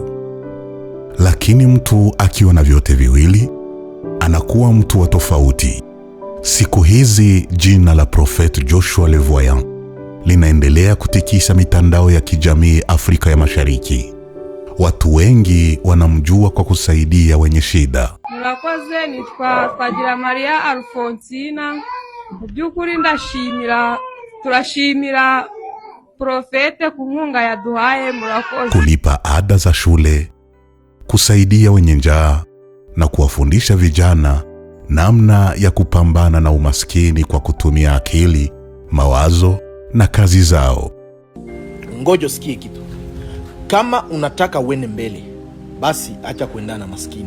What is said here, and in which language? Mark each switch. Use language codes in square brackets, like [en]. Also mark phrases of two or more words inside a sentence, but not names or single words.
[sw] Lakini mtu akiwa na vyote viwili, anakuwa mtu wa tofauti. Siku hizi jina la Prophet Joshua Le Voyant linaendelea kutikisa mitandao ya kijamii Afrika ya Mashariki. Watu wengi wanamjua kwa kusaidia wenye shida. [rw] Murakoze, nitwa Twagira Maria Alfonsina. Byukuri turashimira Profete ku nkunga yaduhaye. Murakoze. [sw] Kulipa ada za shule, kusaidia wenye njaa na kuwafundisha vijana namna ya kupambana na umaskini kwa kutumia akili, mawazo na kazi zao. Ngojo sikie kitu. Kama unataka uende mbele, basi acha kuendana na maskini.